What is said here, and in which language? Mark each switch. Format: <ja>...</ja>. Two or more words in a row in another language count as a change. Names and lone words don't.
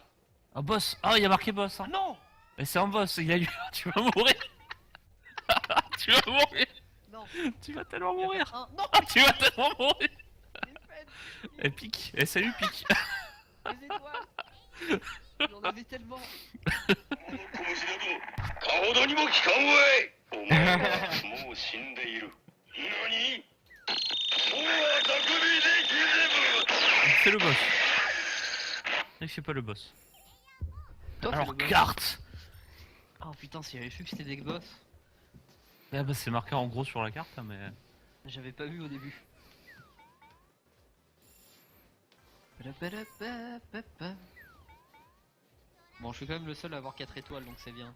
<fr>Ah boss. Ah il y a marqué boss. Hein. Ah non. Mais c'est un boss. Il a eu. Tu vas mourir. Tu vas mourir. Non. Tu vas tellement Il y a mourir. un- Non. Ah, tu vas tellement mourir. Les fêtes, Et pique. Et salut pique. les étoiles. J'en avais tellement.</fr> <ja>小虫などかほどにも効かんわいお前はもう死んでいる何もうは匠できぜ</ja> <fr>C'est le boss. Il fait pas le boss. Toi, c'est Alors le boss. carte. Oh putain, si j'avais su que c'était des boss, Ah bah c'est marqué en gros sur la carte, hein, mais. j'avais pas vu au début. Bon, je suis quand même le seul à avoir 4 étoiles, donc c'est bien.</fr>